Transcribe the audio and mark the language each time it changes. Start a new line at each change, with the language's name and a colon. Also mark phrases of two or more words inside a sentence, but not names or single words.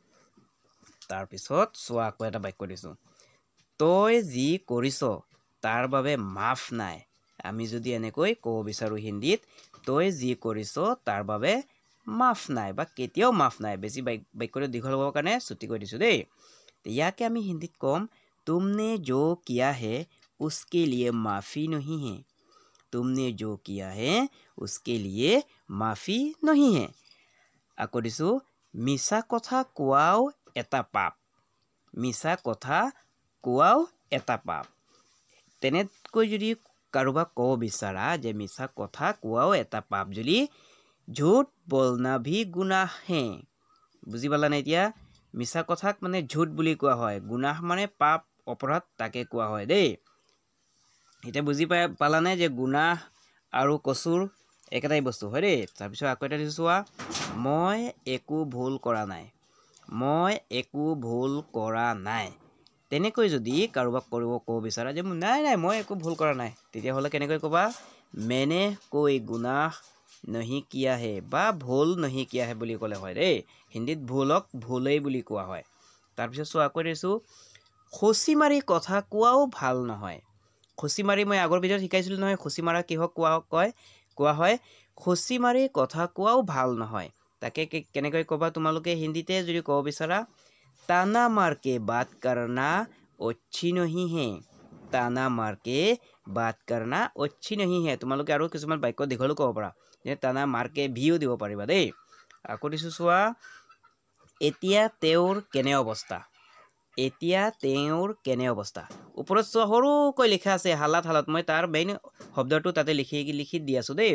Assamese: তাৰপিছত চোৱা আকৌ এটা বাক্য দিছোঁ তই যি কৰিছ তাৰ বাবে মাফ নাই আমি যদি এনেকৈ ক'ব বিচাৰোঁ হিন্দীত তই যি কৰিছ তাৰ বাবে মাফ নাই বা কেতিয়াও মাফ নাই বেছি বাক্যটো দীঘল হ'বৰ কাৰণে ছুটি কৰি দিছোঁ দেই ইয়াকে আমি হিন্দীত ক'ম
Hindi: तुमने जो किया है उसके लिए माफ़ी नहीं है तुमने जो किया है उसके लिए माफ़ी नहीं है
Assamese: আকৌ দিছোঁ মিছা কথা কোৱাও এটা পাপ মিছা কথা কোৱাও এটা পাপ তেনেকৈ যদি কাৰোবাক ক'ব বিচাৰা যে মিছা কথা কোৱাও এটা পাপ যদি
Hindi: झूठ बोलना भी गुनाह है
Assamese: বুজি পালানে এতিয়া মিছা কথাক মানে ঝুট বুলি কোৱা হয় গুনাহ মানে পাপ অপৰাধ তাকে কোৱা হয় দেই এতিয়া বুজি পালানে যে গুনাহ আৰু কচুৰ একেটাই বস্তু হয় দেই তাৰপিছত আকৌ এটা দিছোঁ চোৱা মই একো ভুল কৰা নাই তেনেকৈ যদি কাৰোবাক ক'ব বিচাৰা যে নাই নাই মই একো ভুল কৰা নাই, তেতিয়াহ'লে কেনেকৈ ক'বা?
Hindi: मैंने कोई गुनाह नहीं किया है বা ভুল नहीं किया है
Assamese: বুলি ক'লে হয় দেই। হিন্দীত ভুলক ভুলেই বুলি কোৱা হয়। তাৰপিছত চোৱা কৈ দিছোঁ, খুচি মাৰি কথা কোৱাও ভাল নহয়। খুচি মাৰি মই আগৰ ভিডিঅ'ত শিকাইছিলোঁ নহয়, খুচি মাৰা কিহক কোৱা হয়? খুচি মাৰি কথা কোৱাও ভাল নহয়। তাকে কেনেকৈ ক'বা তোমালোকে হিন্দীতে যদি ক'ব বিচাৰা,
Hindi: ताना मार के बात करना अच्छी नहीं है। ताना मार के बात करना अच्छी नहीं है।
Assamese: তোমালোকে আৰু কিছুমান বাক্য দীঘলো ক'ব পাৰা, যে
Hindi: ताना मार के
Assamese: ভিও দিব পাৰিবা দেই। আকৌ দিছোঁ চোৱা, এতিয়া তেওঁৰ কেনে অৱস্থা? এতিয়া তেওঁৰ কেনে অৱস্থা? ওপৰত চোৱা সৰুকৈ লিখা আছে হালাত হালত। মই তাৰ মেইন শব্দটো তাতে লিখি দি আছোঁ দেই।